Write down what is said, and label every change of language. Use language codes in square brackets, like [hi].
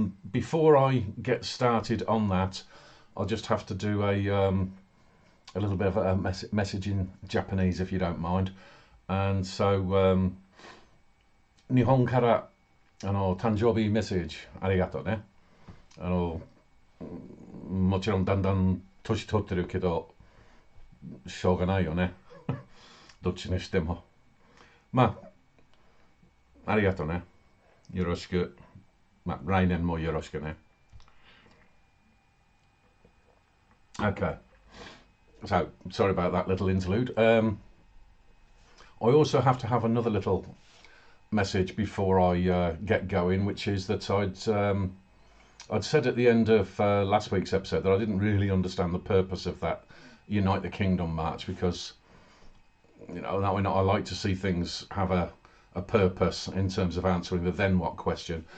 [en] Before I get started on that, I'll just have to do a little bit of a message in Japanese, if you don't mind. And so, [ja] 日本から誕生日メッセージありがとうね。あのもちろんだんだん年取ってるけどしょうがないよね。どっちにしても。まあ、ありがとうね。よろしく。まあ、来年もよろしくね。 [en] Okay, so sorry about that little interlude. I also have to have another little message before I get going, which is that I'd said at the end of last week's episode that I didn't really understand the purpose of that Unite the Kingdom march, because I like to see things have a purpose in terms of answering the then what question.